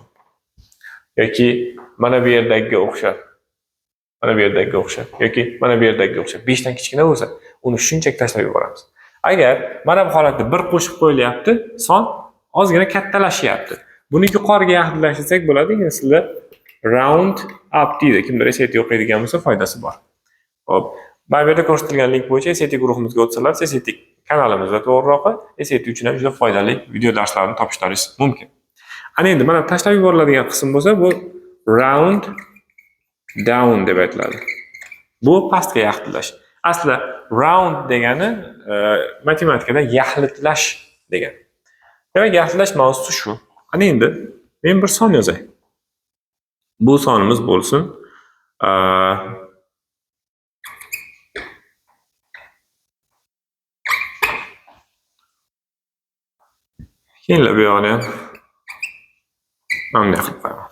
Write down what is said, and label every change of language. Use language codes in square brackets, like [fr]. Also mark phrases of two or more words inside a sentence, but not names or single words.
[uz] Yoki mana bu yerdagi o'xshab. Mana bu yerdagi o'xshab yoki mana bu yerdagi o'xshab 5 dan kichkina bo'lsa, uni shunchaki tashlab yuboramiz. Agar mana bu holatda 1 qo'shib qo'yilyapti, son ozgina kattalashyapti. Buni yuqoriga yaxlitlasak bo'ladi. Sizlar [en] round up [uz] deydi. Kimdir SAT o'qiydigan bo'lsa foydasi bor. Xo'p, mana bu yerda ko'rsatilgan link bo'yicha SAT guruhimizga o'tsalar, SAT kanalimizda to'g'riroq SAT uchun ham juda foydali video darslarni topishlaringiz mumkin. Ana endi mana tashlab yuboriladigan qism bo'lsa, bu [en] round down [uz] deb aytiladi. Bu pastga yaxlitlash. Aslida round degani matematikada yaxlitlash degani. Demak, yaxlitlash mavzusi shu. Ana endi men bir son yozay. Bu sonimiz bo'lsin keyinlab bu yoqni ham bunday qilib qo'yaman.